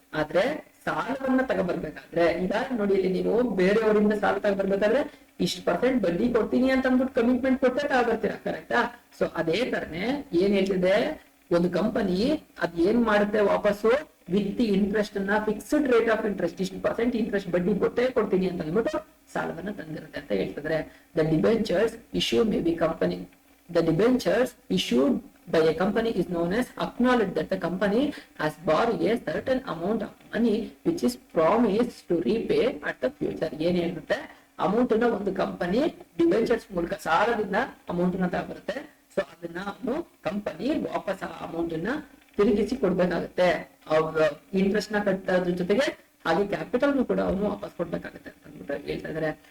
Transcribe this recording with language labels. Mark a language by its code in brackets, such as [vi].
[kn] ಆದ್ರೆ ಸಾಲವನ್ನ ತಗೊಬರ್ಬೇಕಾದ್ರೆ, ಈಗ ನೋಡಿ ಇಲ್ಲಿ ನೀವು ಬೇರೆಯವರಿಂದ ಸಾಲ ತಗೊಬರ್ಬೇಕಾದ್ರೆ ಇಷ್ಟು % ಬಡ್ಡಿ ಕೊಡ್ತೀನಿ ಅಂತ ಅಂದ್ಬಿಟ್ಟು ಕಮಿಟ್ಮೆಂಟ್ ಕೊಟ್ಟೆ ತಗೊಬರ್ತೀರಾ, ಕರೆಕ್ಟಾ? ಸೊ ಅದೇ ತರನೇ ಏನ್ ಹೇಳ್ತಿದೆ, ಒಂದು ಕಂಪನಿ ಅದ್ ಏನ್ ಮಾಡುತ್ತೆ, ವಾಪಸ್ಸು ವಿತ್ ಇಂಟ್ರೆಸ್ಟ್ ಅನ್ನ ಫಿಕ್ಸ್ಡ್ ರೇಟ್ ಆಫ್ ಇಂಟ್ರೆಸ್ಟ್ ಇಷ್ಟು % ಇಂಟ್ರೆಸ್ಟ್ ಬಡ್ಡಿ ಕೊಟ್ಟೆ ಕೊಡ್ತೀನಿ ಅಂತ ಅಂದ್ಬಿಟ್ಟು ಸಾಲವನ್ನ ತಂದಿರುತ್ತೆ ಅಂತ ಹೇಳ್ತಿದ್ರೆ. [en] The debentures issue may be company. The debentures issued by a company is known as acknowledge that the company has borrowed a certain amount of money which is promised to repay at the future. [kn] ಏನ್ ಹೇಳುತ್ತೆ, amount ಅನ್ನ ಒಂದು company debentures ಮೂಲಕ ಸಾಲದಿಂದ amount ಅನ್ನ ತಗೊಬರುತ್ತೆ. So ಅದನ್ನ ಅವನು company ವಾಪಸ್ ಆ ಅಮೌಂಟ್ ಅನ್ನ ತಿರುಗಿಸಿ ಕೊಡ್ಬೇಕಾಗತ್ತೆ. ಅವ್ರ ಇಂಟ್ರೆಸ್ಟ್ ನ ಕಟ್ಟೋದ್ರ ಜೊತೆಗೆ ಹಾಗೆ ಕ್ಯಾಪಿಟಲ್ ಕೂಡ ಅವನು ವಾಪಸ್ ಕೊಡ್ಬೇಕಾಗತ್ತೆ ಅಂತ ಅಂದ್ಬಿಟ್ಟು ಹೇಳ್ತಾ ಇದಾರೆ.